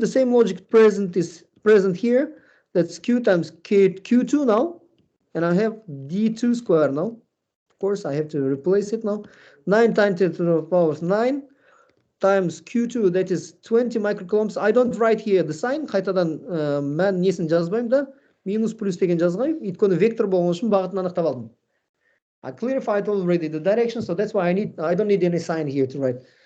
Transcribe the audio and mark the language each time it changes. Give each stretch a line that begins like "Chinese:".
English: The same logic is present here. That's Q times Q2 now. And I have D2 square now. Of course, I have to replace it now. 9 times 10 to the power of 9 times Q2, that is 20 microcoulombs. I don't write here the sign.
Kazakh: Қайтадан мән несін жазбаймын да. Минус плюс деген жазғаймын. Өйткені вектор болған үшін бағытын анықтап алдым.
English: I clarified already the direction, so that's why I don't need any sign here to write.